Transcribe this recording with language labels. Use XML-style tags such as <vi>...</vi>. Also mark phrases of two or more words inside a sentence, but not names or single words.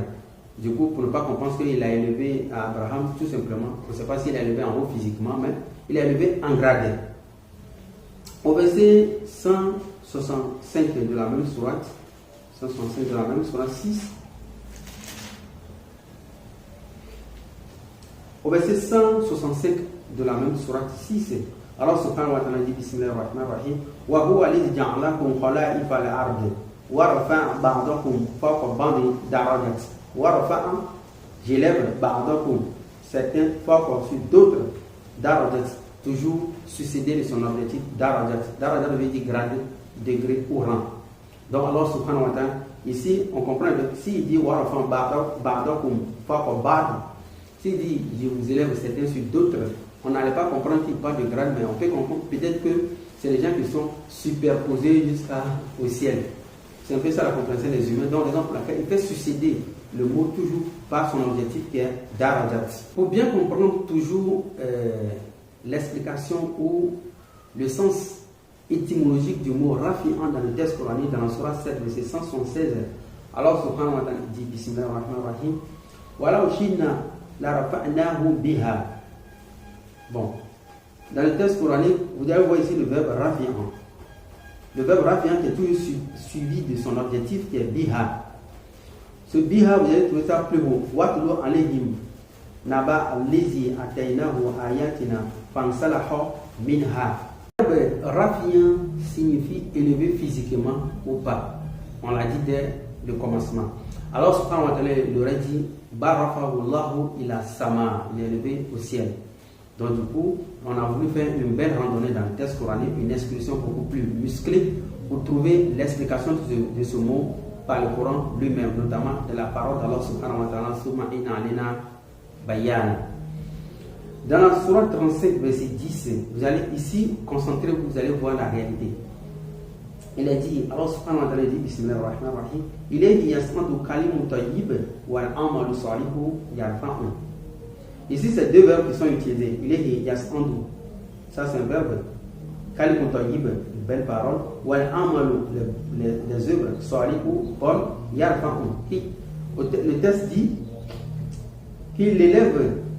<fr>Du coup, pour ne pas comprendre qu'il a élevé à Abraham, tout simplement, on ne sait pas s'il a élevé en haut physiquement, mais il a élevé en grade. Au verset 165 de la même sourate, 165 de la même sourate 6. Au verset 165 de la même sourate 6,</fr> <ar>الله سبحانه وتعالى dit بسم الله الرحمن الرحيم وهو الذي جعلكم خلائف الأرض ورفع بعضكم فوق بعض درجات ورفع, j'élève ba'dakum,</ar> <fr>certains fawqa sur d'autres, darajat, toujours succédé de son objectif darajat. Darajat veut dire grade, degré ou rang. Donc Allah</fr> <ar>سبحانه وتعالى,</ar> <fr>ici on comprend que s'il dit</fr> <ar>ورفع بعضكم فوق بعض,</ar> <fr>s'il dit je vous élève certains sur d'autres, on n'allait pas comprendre qu'il parle de grade, mais on peut comprendre peut-être que c'est les gens qui sont superposés jusqu'au ciel. C'est un peu ça la compréhension des humains. Donc raison pour laquelle il fait succéder le mot toujours par son objectif qui est darajat. Pour bien comprendre toujours l'explication ou le sens étymologique du mot rafi'an dans le texte coranique, dans la Surah 7, verset 176, alors</fr> <ar>سبحانه وتعالى</ar> <fr>dit</fr> <ar>بسم الله الرحمن الرحيم ولو شئنا لرفعناه بها.</ar> <fr>Bon, dans le texte coranique, vous allez voir ici le verbe rafi'an. Le verbe rafi'an qui est toujours suivi de son objectif qui est biha. Ce biha, vous allez trouver ça plus haut.</fr> <ar>واتل عليهم نبأ الذي آتيناه آياتنا فانسلخ منها.</ar> <fr>Rafi'an signifie élevé physiquement ou pas. On l'a dit dès le commencement. Alors</fr> <ar>سبحانه وتعالى</ar> <fr>il aurait dit</fr> <ar>بل رفعه الله إلى السماء,</ar> <fr>il est élevé au ciel. Donc du coup, on a voulu faire une belle randonnée dans le texte coranique, une expression beaucoup plus musclée pour trouver l'explication de ce mot par le Coran lui-même, notamment de la parole d'</fr> <ar>الله سبحانه وتعالى ثم إن علينا بيانه.</ar> <fr>Dans la sourate 35, verset 10, vous allez ici concentrer, vous allez voir la réalité. Il a dit,</fr> <ar>الله سبحانه وتعالى dit, بسم الله الرحمن الرحيم إليه يصعد الكلم الطيب والعمل الصالح يرفعه.</ar> <fr>Ici, c'est deux verbes qui sont utilisés.</fr> <ar>إليه يصعد,</ar> <fr>ça c'est un verbe.</fr> <ar>الكلم الطيب,</ar> <fr>une belle parole.</fr> <ar>والعمل,</ar> <fr>les œuvres salihu, bonnes, yarfa'u. Le texte dit qu'il élève.</fr>